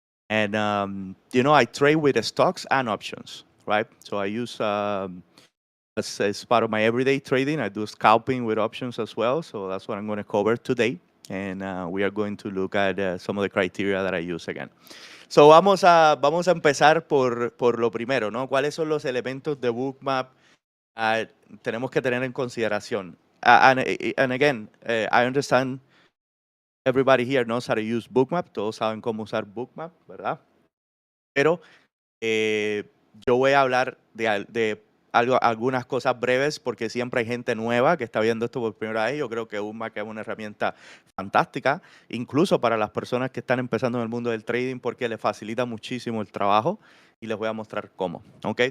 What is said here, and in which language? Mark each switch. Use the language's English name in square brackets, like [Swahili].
[English] And, I trade with stocks and options, right? So I use, as part of my everyday trading, I do scalping with options as well. So that's what I'm going to cover today. And we are going to look at some of the criteria that I use again. [Spanish] So vamos a empezar por lo primero, ¿no? ¿Cuáles son los elementos de Bookmap tenemos que tener en consideración? [English] And again, I understand everybody here knows how to use Bookmap. [Spanish] Todos saben cómo usar Bookmap, ¿verdad? Pero yo voy a hablar de algunas cosas breves porque siempre hay gente nueva que está viendo esto por primera vez. Yo creo que Bookmap es una herramienta fantástica, incluso para las personas que están empezando en el mundo del trading porque les facilita muchísimo el trabajo y les voy a mostrar cómo. ¿Okay?